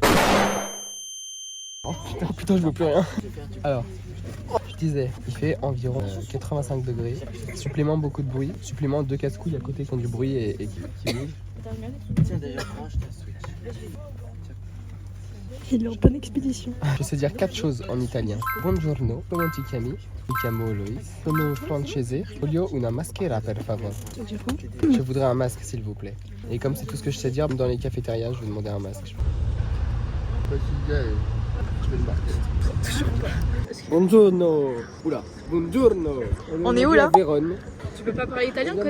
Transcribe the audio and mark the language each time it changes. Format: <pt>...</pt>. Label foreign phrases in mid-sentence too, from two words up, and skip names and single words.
<fr>Oh putain, je veux plus rien. Alors, je disais, il fait environ 85 degrés, supplément, beaucoup de bruit, supplément, 2 casse-couilles à côté qui ont du bruit et qui bougent. Tiens d'ailleurs, branche ta Switch. Il est en pleine expédition. Je sais dire 4 choses en italien.</fr> <it>Buongiorno, come ti chiami? Mi chiamo Lois. Sono francese. Voglio una maschera per favore.</it> <fr>Je voudrais un masque s'il vous plaît. Et comme c'est tout ce que je sais dire, dans les cafétérias, je vais demander un masque. Je vais le marquer.</fr> <it>Buongiorno. Oula. Buongiorno.</it> <fr>On est où, là? Vérone. Tu peux pas parler italien, On vient de</fr>